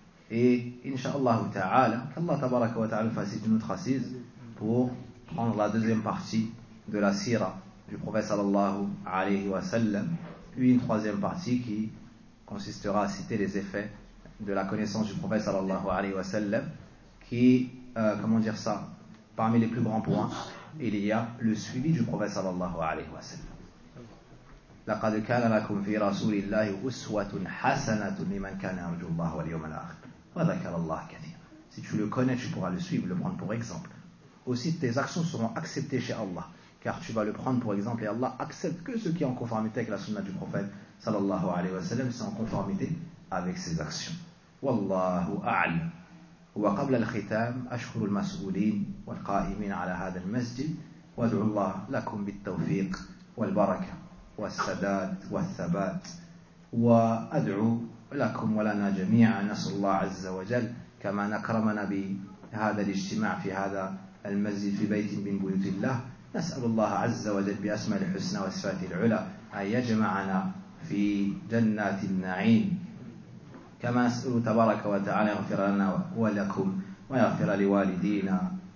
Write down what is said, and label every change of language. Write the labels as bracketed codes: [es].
[fr] Et, inshallah ta'ala, qu'Allah tabaraka wa ta'ala fasse une autre assise pour prendre la deuxième partie de la sira du prophète sallallahu alayhi wa sallam, puis une troisième partie qui consistera à citer les effets de la connaissance du prophète sallallahu alayhi wa sallam, qui, parmi les plus grands points, il y a le suivi du prophète sallallahu alayhi wa sallam. [ar] لقد كان لكم في رسول الله أسوة حسنة لمن كان يرجو الله واليوم الآخر وذكر الله كثيرا. [fr] Si tu le connais, tu pourras le suivre, le prendre pour exemple. Aussi tes actions seront acceptées chez Allah, car tu vas le prendre pour exemple et Allah accepte que ce qui est en conformité avec la sunna du prophète sallallahu alayhi wa sallam, c'est en conformité avec ses actions. Wallahu a'lam [ar] وقبل الختام أشكر المسؤولين والقائمين على هذا المسجد وأدعو الله لكم بالتوفيق والبركة والسداد والثبات وأدعو لكم ولنا جميعا نسأل الله عز وجل كما نكرمنا بهذا الاجتماع في هذا المسجد في بيت من بيوت الله نسأل الله عز وجل بأسماء الحسنى وصفات العلى أن يجمعنا في جنات النعيم كما نسأل تبارك وتعالى يغفر لنا ولكم ويغفر لوالدينا